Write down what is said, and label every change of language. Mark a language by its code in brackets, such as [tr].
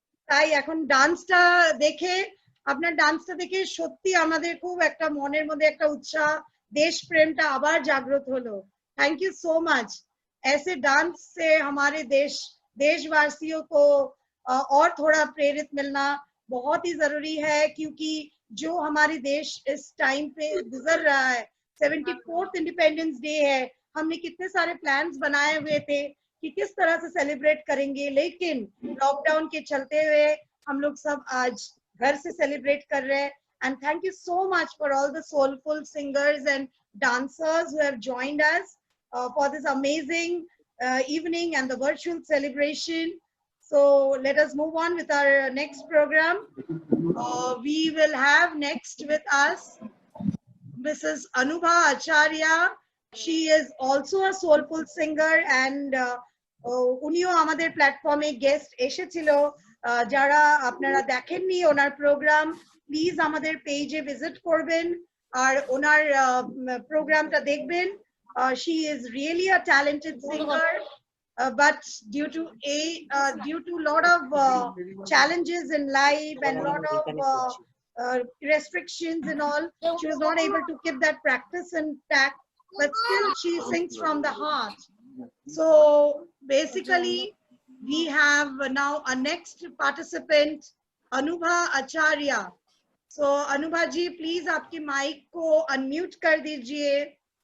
[bn] তাই এখন ডান্সটা দেখে, আপনার ডান্সটা দেখে সত্যি আমাদের খুব একটা মনের মধ্যে একটা উৎসাহ, देशप्रेमটা আবার জাগ্রত হলো। [en] Thank you so much. [hi] ऐसे डांस से हमारे देशवासियों को और थोड़ा प्रेरित मिलना बहुत ही जरूरी है, क्योंकि जो हमारे देश इस टाइम पे गुजर रहा है, 74th इंडिपेंडेंस डे है, हमने कितने सारे प्लान्स बनाए हुए थे कि किस तरह से सेलिब्रेट करेंगे, लेकिन लॉकडाउन के चलते हुए हम लोग सब आज घर से सेलिब्रेट कर रहे हैं। [en] And thank you so much for all the soulful singers and dancers who have joined us for this amazing evening and the virtual celebration. So let us move on with our next program. We will have next with us Mrs. Anubha Acharya. She is also a soulful singer and [bn] উনিও আমাদের প্ল্যাটফর্মে guest এসেছিল। যারা আপনারা দেখেননি ওনার programme, please আমাদের পেজে visit করবেন আর ওনার প্রোগ্রামটা দেখবেন। [en] She is really a talented singer, but due to lot of challenges in life and lot of restrictions and all, she was not able to keep that practice intact, but still she sings from the heart. So basically we have now a next participant, Anubha Acharya. So Anubha ji, please [hi] आपके mic को unmute कर दीजिए।